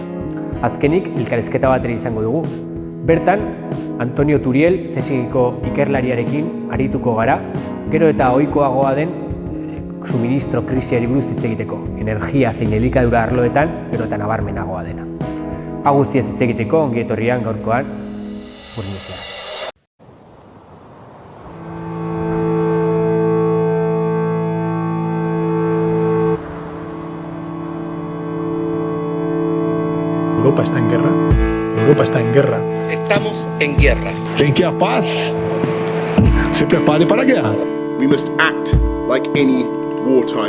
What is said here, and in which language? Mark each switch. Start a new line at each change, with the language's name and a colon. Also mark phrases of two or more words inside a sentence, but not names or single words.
Basque: Azkenik, elkarrizketa bat ere izango dugu. Bertan, Antonio Turiel, CSIko ikerlariarekin arituko gara, gero eta ohikoagoa den suministro krisiari buruz hitz egiteko, energia zein elikadura arloetan, gero eta nabarmenagoa dena. Hau guztiaz hitz egiteko, ongi etorrian gaurkoan, Urnislea.
Spanish: Europa está en guerra. Europa está en guerra. Estamos en guerra. Quien quiera paz, se prepare para la guerra.
English: We must act like any wartime.